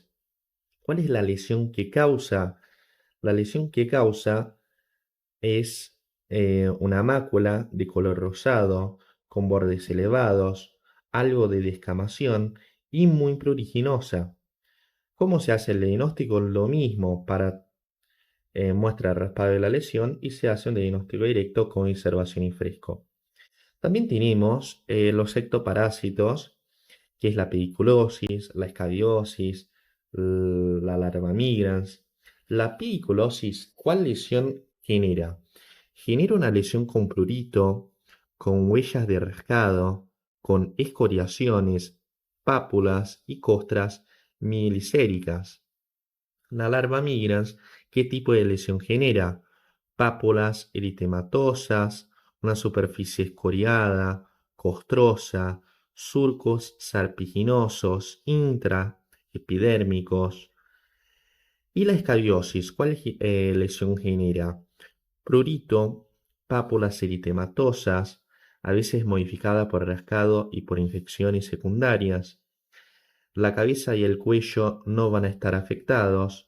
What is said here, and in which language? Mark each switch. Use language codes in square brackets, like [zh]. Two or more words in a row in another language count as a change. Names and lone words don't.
[es] ¿Cuál es la lesión que causa? La lesión que causa es una mácula de color rosado, con bordes elevados, algo de descamación y muy pruriginosa. ¿Cómo se hace el diagnóstico? Lo mismo para muestra raspado de la lesión y se hace un diagnóstico directo con observación y fresco. También tenemos los ectoparásitos, que es la pediculosis, la escabiosis, la larva migrans. La pediculosis, ¿cuál lesión genera? Genera una lesión con prurito, con huellas de rascado, con escoriaciones, pápulas y costras mielicéricas. La larva migrans, ¿qué tipo de lesión genera? Pápulas eritematosas, una superficie escoriada, costrosa, surcos serpiginosos, intraepidérmicos. Y la escabiosis, ¿cuál lesión genera? Prurito, pápulas eritematosas, a veces modificada por rascado y por infecciones secundarias. La cabeza y el cuello no van a estar afectados.